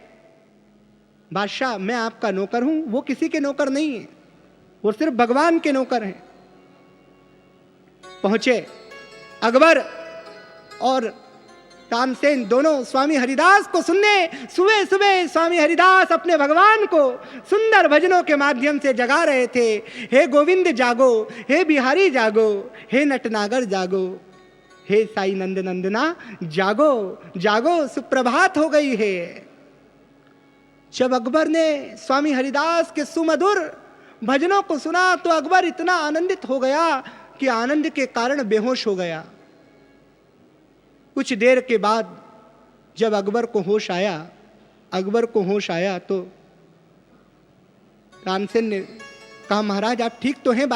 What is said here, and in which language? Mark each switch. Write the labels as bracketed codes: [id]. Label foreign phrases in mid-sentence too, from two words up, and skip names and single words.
[hi] बादशाह मैं आपका नौकर हूं, वो किसी के नौकर नहीं है, वो सिर्फ भगवान के नौकर हैं। पहुंचे अकबर और तानसेन दोनों स्वामी हरिदास को सुनने। सुबह सुबह स्वामी हरिदास अपने भगवान को सुंदर भजनों के माध्यम से जगा रहे थे। हे गोविंद जागो, हे बिहारी जागो, हे नटनागर जागो, हे साई नंद नंदना जागो जागो, सुप्रभात हो गई है। जब अकबर ने स्वामी हरिदास के सुमधुर भजनों को सुना तो अकबर इतना आनंदित हो गया कि आनंद के कारण बेहोश हो गया। कुछ देर के बाद जब अकबर को होश आया तो तानसेन ने कहा महाराज आप ठीक तो हैं?